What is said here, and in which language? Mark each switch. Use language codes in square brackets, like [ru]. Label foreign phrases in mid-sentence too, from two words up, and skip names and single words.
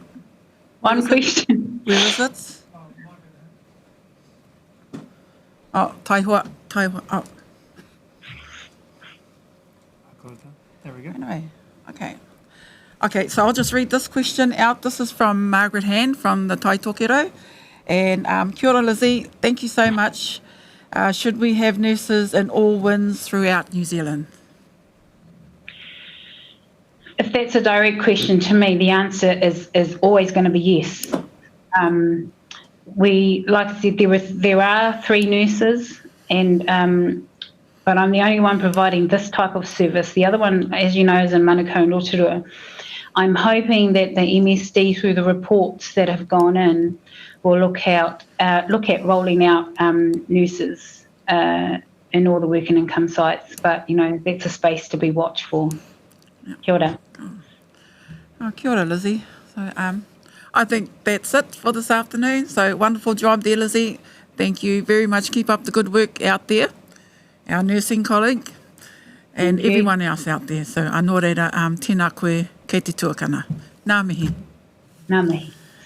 [en] One question. Where is it? Oh, taihua. Oh. There we go. Anyway, okay, so I'll just read this question out. This is from Margaret Hand from the Tai Tokero. And [mi] kia ora, [en] Lizzy, thank you so much. Should we have nurses in all wins throughout New Zealand? If that's a direct question to me, the answer is always going to be yes. Like I said, there are 3 nurses, but I'm the only one providing this type of service. The other one, as you know, is in Manukau and Aotearoa. I'm hoping that the MSD, through the reports that have gone in, will look at rolling out nurses in all the work and income sites. But, that's a space to be watched for. [mi] Kia ora. Oh, kia ora, [en] Lizzy. So, I think that's it for this afternoon. So, wonderful job there, Lizzy. Thank you very much. Keep up the good work out there, our nursing colleague, and Thank you. everyone else out there. So, [mi] anō reira, tēnā koe kei te tuakana. Nā mihi. Ngā mihi.